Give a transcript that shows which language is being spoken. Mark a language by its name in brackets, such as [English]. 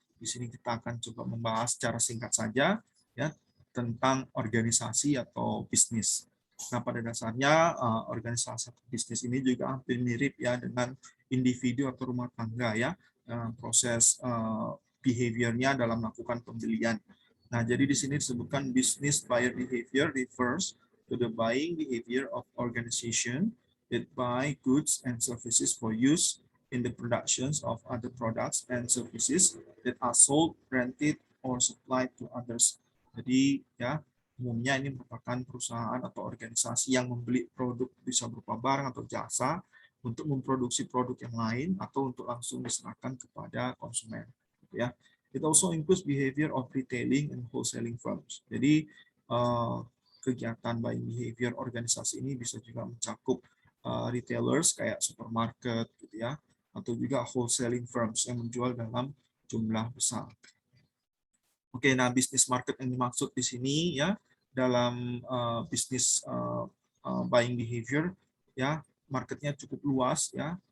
[Indonesian] Di sini kita akan coba membahas secara singkat saja ya tentang organisasi atau bisnis. Nah, pada dasarnya organisasi atau bisnis ini juga hampir mirip ya dengan individu atau rumah tangga ya. Proses behavior-nya dalam melakukan pembelian. Nah, jadi di sini disebutkan [English] business buyer behavior refers to the buying behavior of organization that buy goods and services for use in the productions of other products and services that are sold, rented, or supplied to others. [Indonesian] Jadi ya umumnya ini merupakan perusahaan atau organisasi yang membeli produk bisa berupa barang atau jasa untuk memproduksi produk yang lain atau untuk langsung diserahkan kepada konsumen. [English] Ya, it also includes behavior of retailing and wholesaling firms. [Indonesian] Jadi kegiatan buying behavior organisasi ini bisa juga mencakup retailers kayak supermarket gitu ya, atau juga wholesaling firms yang menjual dalam jumlah besar. Oke, nah bisnis market yang dimaksud di sini ya dalam bisnis buying behavior ya marketnya cukup luas ya.